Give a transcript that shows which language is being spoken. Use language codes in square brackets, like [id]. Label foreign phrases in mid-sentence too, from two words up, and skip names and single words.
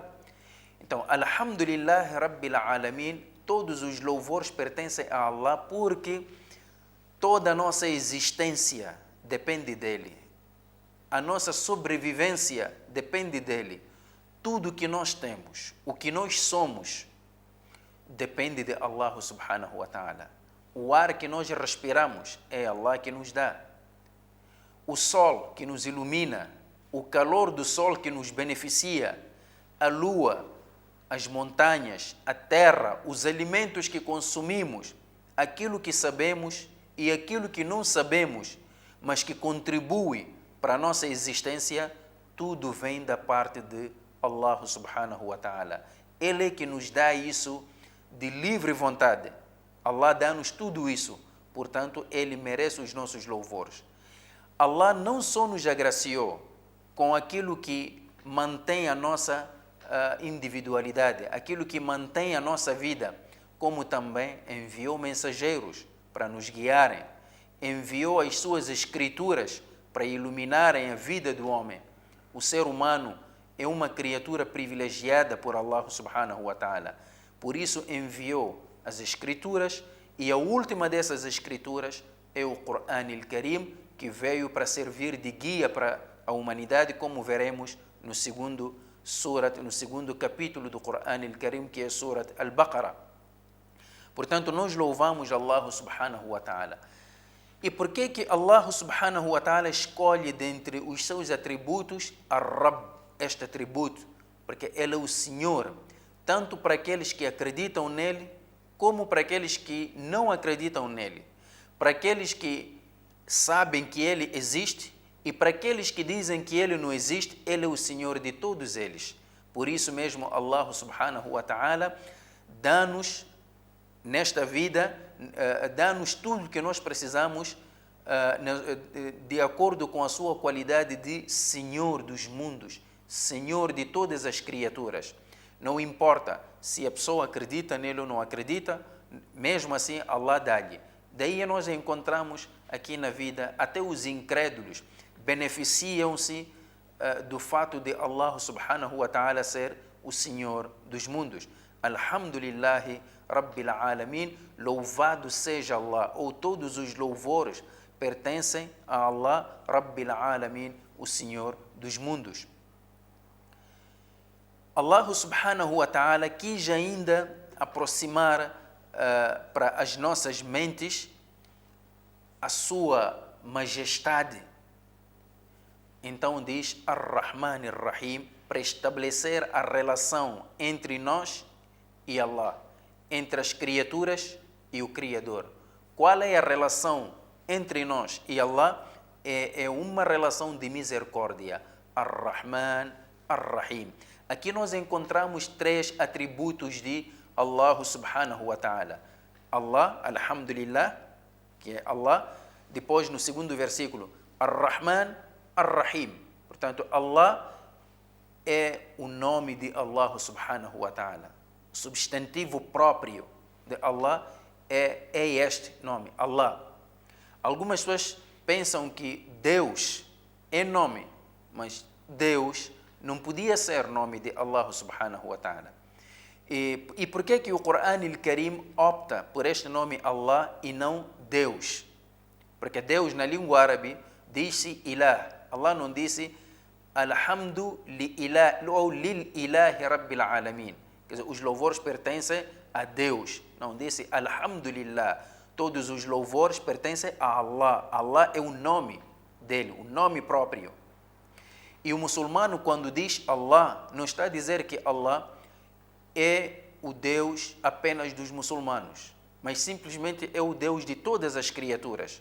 [pt] Então, [ar] الحمد لله رب العالمين, [pt] todos os louvores pertencem a Allah porque toda a nossa existência depende dele. A nossa sobrevivência depende dele. Tudo que nós temos, o que nós somos, depende de Allah [ar] سبحانه وتعالى. [pt] O ar que nós respiramos é Allah que nos dá. O sol que nos ilumina, o calor do sol que nos beneficia, a lua, as montanhas, a terra, os alimentos que consumimos, aquilo que sabemos e aquilo que não sabemos, mas que contribui para a nossa existência, tudo vem da parte de Allah [ar] سبحانه وتعالى. [pt] Ele é que nos dá isso de livre vontade. Allah dá-nos tudo isso, portanto, Ele merece os nossos louvores. Allah não só nos agraciou com aquilo que mantém a nossa individualidade, aquilo que mantém a nossa vida, como também enviou mensageiros para nos guiarem, enviou as suas escrituras para iluminarem a vida do homem. O ser humano é uma criatura privilegiada por Allah [ar] سبحانه وتعالى. [pt] Por isso enviou as escrituras e a última dessas escrituras é o Qur'an al-Karim, que veio para servir de guia para a humanidade, como veremos no segundo capítulo do Qur'an al-Karim, que é Surat al-Baqarah. Portanto, nós louvamos Allah [ar] سبحانه وتعالى. [pt] E por que Allah [ar] سبحانه وتعالى [pt] escolhe dentre os seus atributos Ar-Rabb, este atributo? Porque Ele é o Senhor, tanto para aqueles que acreditam nele, como para aqueles que não acreditam nele. Para aqueles que sabem que Ele existe e para aqueles que dizem que Ele não existe, Ele é o Senhor de todos eles. Por isso mesmo, Allah [ar] سبحانه وتعالى [pt] dá-nos nesta vida, dá-nos tudo que nós precisamos de acordo com a sua qualidade de Senhor dos mundos, Senhor de todas as criaturas. Não importa se a pessoa acredita nele ou não acredita, mesmo assim Allah dá-lhe. Daí nós encontramos aqui na vida, até os incrédulos beneficiam-se do fato de Allah [ar] سبحانه وتعالى [pt] ser o Senhor dos mundos. [ar] الحمد لله رب العالمين, [pt] louvado seja Allah, ou todos os louvores pertencem a Allah [ar] رب العالمين, [pt] o Senhor dos mundos. Allah [ar] سبحانه وتعالى [pt] quis ainda aproximar para as nossas mentes a sua majestade. Então diz [ar] الرحمن الرحيم, [pt] para estabelecer a relação entre nós e Allah, entre as criaturas e o Criador. Qual é a relação entre nós e Allah? É uma relação de misericórdia. [ar] الرحمن الرحيم. [pt] Aqui nós encontramos 3 atributos de Allah [ar] سبحانه وتعالى. الله، الحمد لله, [pt] que é Allah. Depois, no segundo versículo, [ar] الرحمن، الرحيم. [pt] Portanto, Allah é o nome de Allah [ar] سبحانه وتعالى. [pt] O substantivo próprio de Allah é este nome, Allah. Algumas pessoas pensam que Deus é nome, mas Deus não podia ser nome de Allah [ar] سبحانه وتعالى. [pt] E por que o Corão al-Karim opta por este nome Allah e não Deus? Porque Deus, na língua árabe, disse Ilah. Allah não disse [ar] الحمد لإله, [pt] ou [ar] لإله رب العالمين. [pt] Quer dizer, os louvores pertencem a Deus. Não, disse Alhamdulillah. Todos os louvores pertencem a Allah. Allah é o nome dele, o nome próprio. E o muçulmano, quando diz Allah, não está a dizer que Allah é o Deus apenas dos muçulmanos, mas simplesmente é o Deus de todas as criaturas.